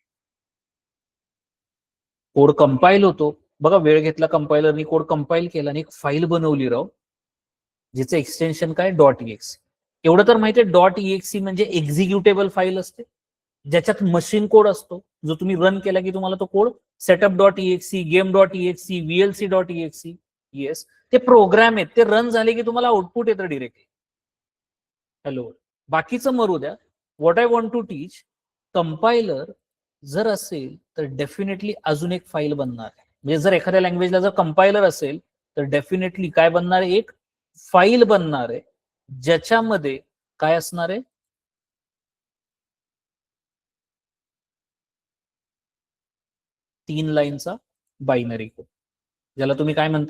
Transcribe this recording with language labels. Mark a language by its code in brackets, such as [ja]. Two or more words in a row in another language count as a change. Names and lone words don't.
[en] code compile [mr] होतो, बघा वेळ घेतला कंपायलरनी, [en] code compile [mr] केला आणि एक फाईल बनवली राव, जिचं एक्सटेन्शन काय? .exe. एवढं तर माहितीये, .exe म्हणजे [en] executable file [mr] असते ज्याच्यात [en] machine code [mr] असतो, जो तुम्ही रन केला की तुम्हाला तो कोड setup.exe, game.exe, vlc.exe. येस, ते प्रोग्राम आहेत, ते रन झाले की तुम्हाला आउटपुट येतं डिरेक्टली. हॅलो, बाकीचं मरू द्या. [en] What I want to teach, [mr] कंपायलर जर असेल तर डेफिनेटली अजून एक फाईल बनणार आहे. म्हणजे जर एखाद्या लँग्वेजला जर कंपायलर असेल तर डेफिनेटली काय बनणार आहे? एक फाईल बनणार आहे ज्याच्यामध्ये काय असणार आहे? 3 लाईनचा [en] binary code, [mr] ज्याला तुम्ही काय म्हणता?